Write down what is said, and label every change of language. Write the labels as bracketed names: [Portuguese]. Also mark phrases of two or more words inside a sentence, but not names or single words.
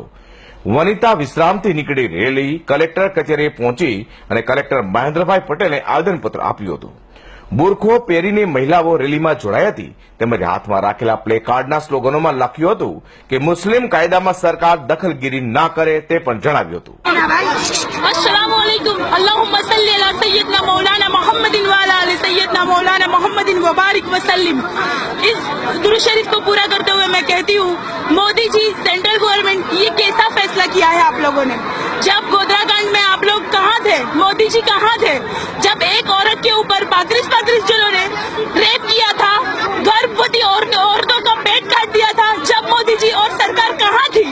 [Gujarati] વનિતા વિશ્રામથી નીકળી રેલી કલેક્ટર કચેરીએ પહોંચી અને કલેક્ટર મહેન્દ્રભાઈ પટેલે આવેદનપત્ર આપ્યું હતું। બુરખો પહેરીને મહિલાઓ રેલીમાં જોડાઈ હતી, તેમજ હાથમાં રાખેલા પ્લે કાર્ડના સ્લોગનોમાં લખ્યું હતું કે મુસ્લિમ કાયદામાં સરકાર દખલગીરી ના કરે તે પણ જણાવ્યું હતું। [Arabic] السلام عليكم اللهم صل على سيدنا مولانا محمد وعلى آل سيدنا مولانا محمد وبارك وسلم. [Hindi] इस दुरूद शरीफ को पूरा करते हुए मैं कहती हूँ, मोदी जी [English] central government [Hindi] ये कैसा फैसला किया है आप लोगों ने। जब गोधरा कांड में आप लोग कहाँ थे, मोदी जी कहाँ थे? जब एक औरत के ऊपर 35 जनों ने रेप किया था, गर्भवती औरतों का पेट काट दिया था, जब मोदी जी और सरकार कहाँ थी?